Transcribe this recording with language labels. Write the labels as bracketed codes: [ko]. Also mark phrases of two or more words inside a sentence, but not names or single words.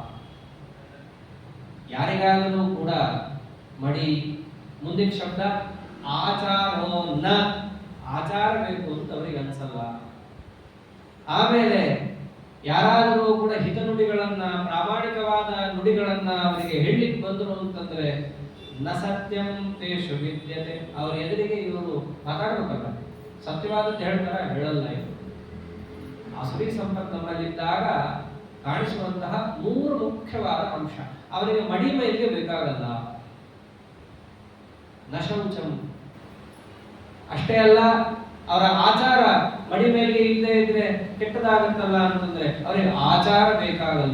[kn] ಯಾರಿಗಾದರೂ ಕೂಡ ಮಡಿ, ಮುಂದಿನ ಶಬ್ದ [sa] ಆಚಾರೋ ನ, [kn] ಆಚಾರ ಬೇಕು ಅಂತ ಅವರಿಗೆ ಅನ್ಸಲ್ಲ. ಆಮೇಲೆ ಯಾರಾದರೂ ಕೂಡ ಹಿತ ನುಡಿಗಳನ್ನ, ಪ್ರಾಮಾಣಿಕವಾದ ನುಡಿಗಳನ್ನ ಅವರಿಗೆ ಹೇಳಲಿಕ್ಕೆ ಬಂದರು ಅಂತಂದ್ರೆ [sa] ನ ಸತ್ಯಂ ತೇಷು ವಿದ್ಯತೆ, [kn] ಅವ್ರ ಎದುರಿಗೆ ಇವರು ಮಾತಾಡ್ಬೇಕಲ್ಲ, ಸತ್ಯವಾದದ್ದು ಹೇಳ್ತಾರ, ಹೇಳಲ್ಲ ಇವರು. ಆಸುರಿ ಸಂಪತ್ತು ನಮ್ಮಲ್ಲಿದ್ದಾಗ ಕಾಣಿಸುವಂತಹ 3 ಮುಖ್ಯವಾದ ಅಂಶ. ಅವರಿಗೆ ಮಡಿ ಮೈಲಿಗೆ ಬೇಕಾಗಲ್ಲ. ನಶೌಚಂ, ಅಷ್ಟೇ ಅಲ್ಲ, ಅವರ ಆಚಾರ ಮಡಿ ಮೇಲಿಗೆ ಇಲ್ಲದೆ ಇದ್ರೆ ಕೆಟ್ಟದಾಗತ್ತಲ್ಲ ಅಂತಂದ್ರೆ ಅವರಿಗೆ ಆಚಾರ ಬೇಕಾಗಲ್ಲ.